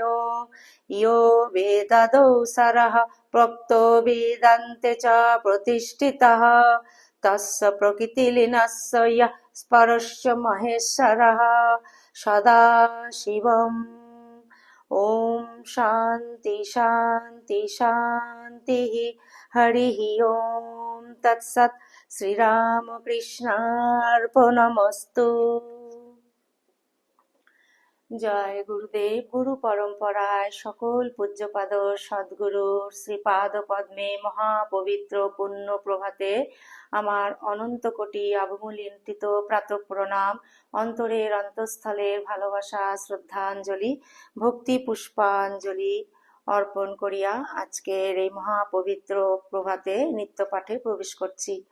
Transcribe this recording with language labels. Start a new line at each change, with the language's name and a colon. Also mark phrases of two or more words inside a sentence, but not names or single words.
Sanskrit: यो वेदादौ सरः प्रोक्तो वेदान्ते च प्रतिष्ठितः तस्य प्रकृतिलीनस्य यः परस्य महेश्वरः सदाशिवम् ॐ शान्ति शान्ति शान्तिः हरिः ॐ तत्सत् শ্রীরামকৃষ্ণার্পণমস্তু।
Bangla: জয় গুরুদেব। গুরু পরম্পরায় সকল পূজ্যপাদ সদ্গুরুর শ্রীপাদ পদ্মে মহাপবিত্র পুণ্য প্রভাতে আমার অনন্ত কোটি অবমূল্যান্বিত প্রাতঃ প্রণাম, অন্তরের অন্তঃস্থলের ভালোবাসা শ্রদ্ধাঞ্জলি ভক্তি পুষ্পাঞ্জলি অর্পণ করিয়া আজকের এই মহাপবিত্র প্রভাতে নিত্য পাঠে প্রবেশ করছি।